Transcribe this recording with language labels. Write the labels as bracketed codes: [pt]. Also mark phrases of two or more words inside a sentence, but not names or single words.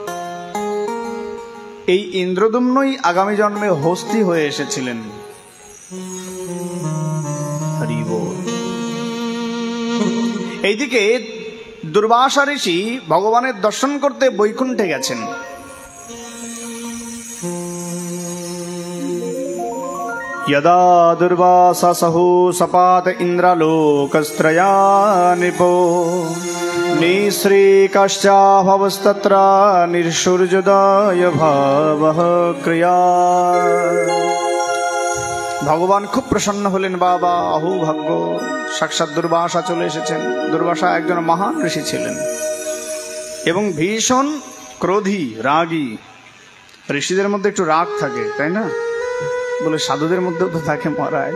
[bn] এই ইন্দ্রদুম্নই আগামী জন্মে হস্তি হয়ে এসেছিলেন। হরি বল। এইদিকে দুর্বাসা ঋষি ভগবানের দর্শন করতে বৈকুণ্ঠে গেছেন। [sa] यदा दुर्वासा सहु सपात इंद्रलोकस्त्रया नृपो निःश्रीकश्चाभवस्तत्र निर्सूर्योदय भावः क्रिया। [bn] ভগবান খুব প্রসন্ন হলেন, বাবা আহু ভাগ্য, সাক্ষাৎ দুর্বাসা চলে এসেছেন। দুর্বাসা একজন মহান ঋষি ছিলেন এবং ভীষণ ক্রোধী, রাগী। ঋষিদের মধ্যে একটু রাগ থাকে, তাই না? বলে সাধুদের মধ্যেও তো থাকে মহারাজ।